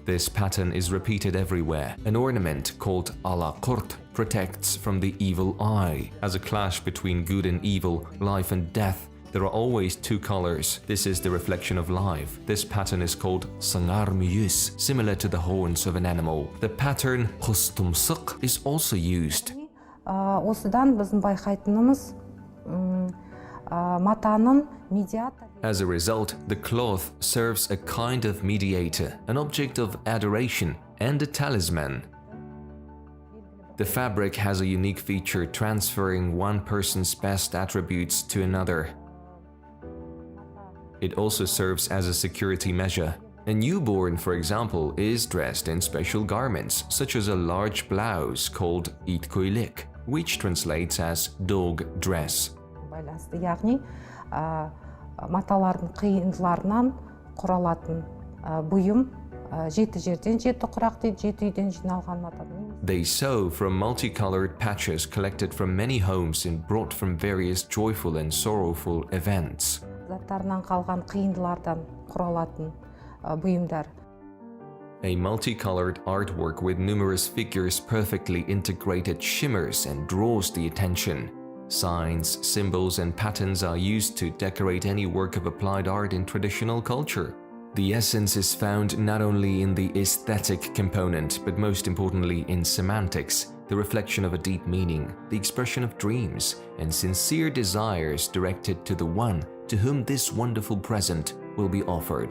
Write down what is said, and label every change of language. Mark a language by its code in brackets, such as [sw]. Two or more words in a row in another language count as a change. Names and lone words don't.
[en] This pattern is repeated everywhere. An ornament called ala qurt protects from the evil eye. As a clash between good and evil, life and death, there are always two colors. This is the reflection of life. This pattern is called sangar muyus, similar to the horns of an animal. The pattern khustumsuk is also used. [kk] Осыдан біздің байқайтынымыз матаның медиатор. [en] As a result, the cloth serves a kind of mediator, an object of adoration, and a talisman. The fabric has a unique feature transferring one person's best attributes to another. It also serves as a security measure. A newborn, for example, is dressed in special garments, such as a large blouse called itkoilik, which translates as dog dress. [kk] байланысты, яғни маталардың қиындыларынан құралатын бұйым жеті жерден жеті құрақ дейді, жеті үйден жиналған матадан. [en] They sew from multicolored patches collected from many homes and brought from various joyful and sorrowful events. [kk] Заттарынан қалған қиындылардан құралатын бұйымдар. [en] A multicolored artwork with numerous figures perfectly integrated shimmers and draws the attention. Signs, symbols, and patterns are used to decorate any work of applied art in traditional culture. The essence is found not only in the aesthetic component, but most importantly in semantics, the reflection of a deep meaning, the expression of dreams, and sincere desires directed to the one to whom this wonderful present will be offered.